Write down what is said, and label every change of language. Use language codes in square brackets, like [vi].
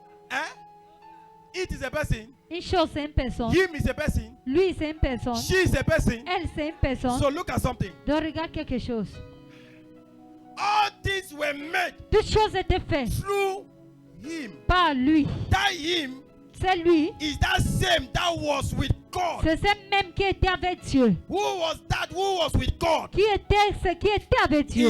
[en] Eh? It is a person. [fr] une chose, c'est une personne. [en] Him is a person. [fr] Lui, c'est une personne. [en] She is a person. [fr] Elle, c'est une personne. [en] So look at something. [fr] Donc regarde quelque chose. [en] All things were made [fr] Toutes choses étaient faites [en] through him. [fr] par lui. [en] That him [fr] C'est lui. [en] is that same that was with God. [fr] C'est ce même qui était avec Dieu. [en] Who was that? Who was with God? [fr] Qui était ce qui était avec Dieu?